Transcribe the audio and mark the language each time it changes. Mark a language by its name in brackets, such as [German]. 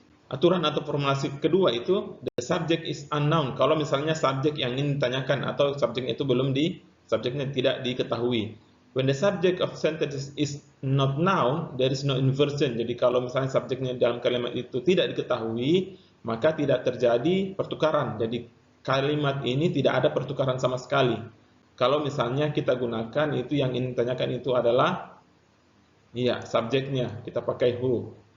[Indonesian] Aturan atau formulasi kedua itu [English] the subject is unknown. [Indonesian] Kalau misalnya subjek yang ingin ditanyakan atau subjeknya itu subjeknya tidak diketahui. [English] When the subject of sentence is not known, there is no inversion. [Indonesian] Jadi kalau misalnya subjeknya dalam kalimat itu tidak diketahui, maka tidak terjadi pertukaran. Jadi kalimat ini tidak ada pertukaran sama sekali. Kalau misalnya kita gunakan itu yang ingin ditanyakan itu adalah subjeknya, kita pakai who.